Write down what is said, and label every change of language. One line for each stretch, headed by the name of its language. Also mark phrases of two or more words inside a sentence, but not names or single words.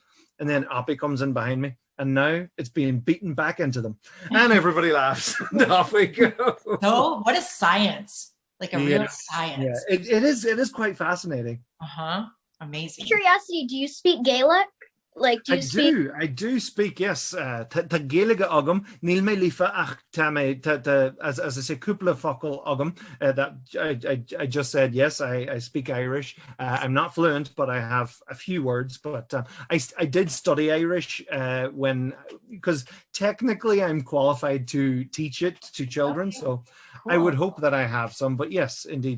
English: And then Oppie comes in behind me, and now it's being beaten back into them, and everybody laughs. And off we go. No, what is science? Like a real science. Yeah, it is quite fascinating. Amazing. Curiosity, do you speak Gaelic? Like, do you speak? I do speak, yes.
Irish: Ta Gaeilge agam, níl mé lífa ach ta mé,
English: as I say,
Irish: cúpla focal agam,
English: that I just said, yes, I speak Irish. I'm not fluent, but I have a few words. But I did study Irish because technically I'm qualified to teach it to children. Okay. So cool. I would hope that I have some, but yes, indeed.